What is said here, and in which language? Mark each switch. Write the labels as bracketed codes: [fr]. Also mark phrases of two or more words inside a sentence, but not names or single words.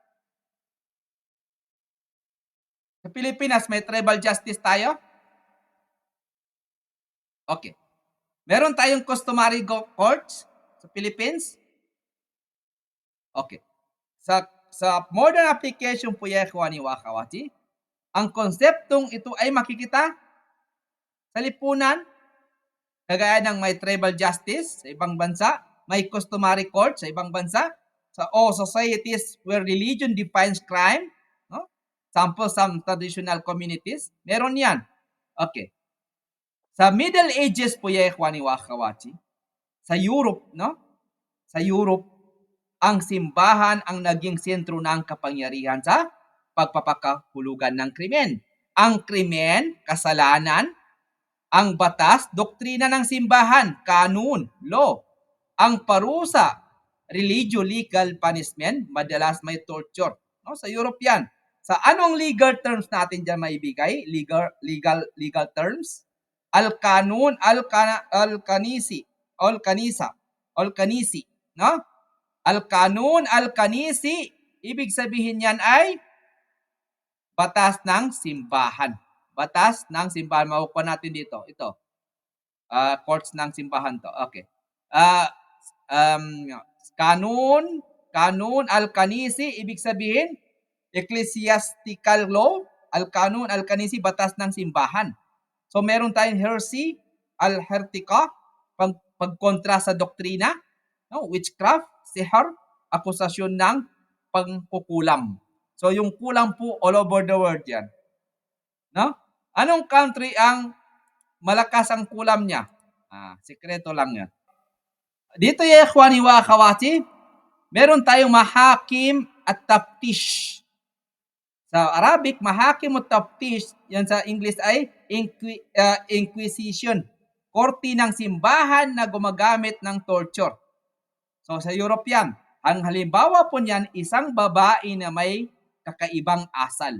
[tl] Sa Pilipinas, may [en] tribal justice [tl] tayo? Okay. Meron tayong [en] customary courts [tl] sa Philippines? Okay. Sa [en] modern application [tl] po [ar] ya ikhwani wa akhawati, [tl] ang konseptong ito ay makikita sa lipunan, kagaya ng may [en] tribal justice [tl] sa ibang bansa, may [en] customary court [tl] sa ibang bansa, sa [en] societies where religion defines crime, [tl] no? [en] Sample some traditional communities, [tl] meron yan. Okay. Sa [en] Middle Ages [tl] po [ar] ya ikhwani wa akhawati, [tl] sa Europe, no? Sa Europe, ang simbahan ang naging sentro ng kapangyarihan sa pagpapakahulugan ng krimen. Ang krimen, kasalanan, ang batas, doktrina ng simbahan, kanun, law. Ang parusa, religio, [en] legal punishment, [tl] madalas may torture. No? Sa Europe yan. Sa anong [en] legal terms [tl] natin dyan maibigay? [en] Legal terms? [ar] Al-kanun, al-kanisi, no? Al-kanun, al-kanisi, [tl] ibig sabihin yan ay batas ng simbahan. Batas ng simbahan. Makukuha natin dito. Ito. Courts ng simbahan to. Okay. [ar] Kanun, al-kanisi, [tl] ibig sabihin, [en] ecclesiastical law, [ar] al-kanun, al-kanisi, [tl] batas ng simbahan. So, meron tayong heresy, al-hertika, pagkontra sa doktrina, no? Witchcraft, sihar, akusasyon ng pangkukulam. So, yung kulam po [en] all over the world [tl] yan. No? Anong country ang malakas ang kulam niya? Sikreto lang yan. Dito [ar] ya ikhwani wa akhawati, [tl] meron tayong [ar] mahakim at taftish. [tl] Sa Arabic, [ar] mahakim at taftish, [tl] yan sa English ay inquisition. Korte ng simbahan na gumagamit ng torture. So sa Europe yan, ang halimbawa po niyan, isang babae na may kakaibang asal.